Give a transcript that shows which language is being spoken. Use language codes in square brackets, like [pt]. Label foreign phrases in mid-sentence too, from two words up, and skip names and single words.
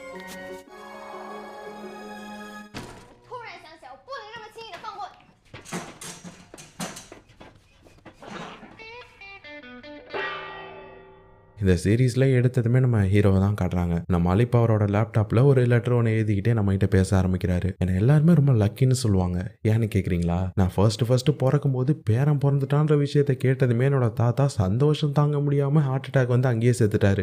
[zh] 突然想起来，我不能那么轻易的放过你。 [ta] இந்த சீரீஸ்ல எடுத்ததுமே நம்ம ஹீரோவை தான் காட்டுறாங்க. நம்ம அலிப் அவரோட லேப்டாப்ல ஒரு லெட்டர் ஒன்று எழுதிக்கிட்டே நம்ம கிட்ட பேச ஆரம்பிக்கிறாரு. என்ன எல்லாருமே ரொம்ப லக்கின்னு சொல்லுவாங்க. ஏன்னு கேக்குறீங்களா? நான் ஃபர்ஸ்ட் பிறக்கும் போது பேரன் பிறந்துட்டான்ற விஷயத்த கேட்டதுமே என்னோட தாத்தா சந்தோஷம் தாங்க முடியாம [en] heart attack [ta] வந்து அங்கேயே செத்துட்டாரு.